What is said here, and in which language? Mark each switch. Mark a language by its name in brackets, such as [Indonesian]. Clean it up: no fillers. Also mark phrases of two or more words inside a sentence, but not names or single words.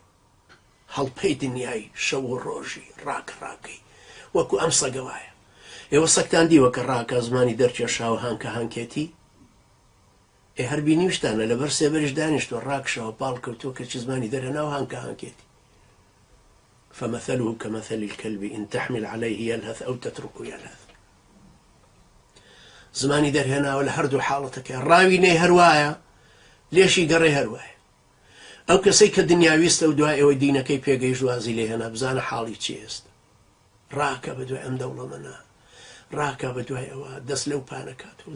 [Central Kurdish] هەڵپەی دنیای شەو و ڕۆژی ڕاکەی وەکو ئەم سەگە وایە. ئێوە سەگتان دیوە کە ڕاکە زمانی دەرکێشاوە هانکە هانکێتی؟ هەر بینیشتانە لەبەر سێبەریش دانیشتوە ڕاکشەوە پاڵ کەوتووە کە چی زمانی دەرهێناوە هانکە هانکێتی. [Arabic] فمثله كمثل الكلب إن تحمل عليه يلهث أو تتركه يلهث. [Central Kurdish] زمانی دەرهێناوە لە هەردوو حاڵەتەکە، ڕاوینەی هەروایە، لێشی گەڕێ هەروایە. ئەو کەسەی کە دنیاویستە و دوای ئەوەی دینەکەی پێگەیشت وازی لێهێنا، بزانە حاڵی چی ئێستا. ڕاکە بە دوای ئەم دەوڵەمەنە، ڕاکە بە دوای ئەوە، دەست لەو پانەکاتەوە.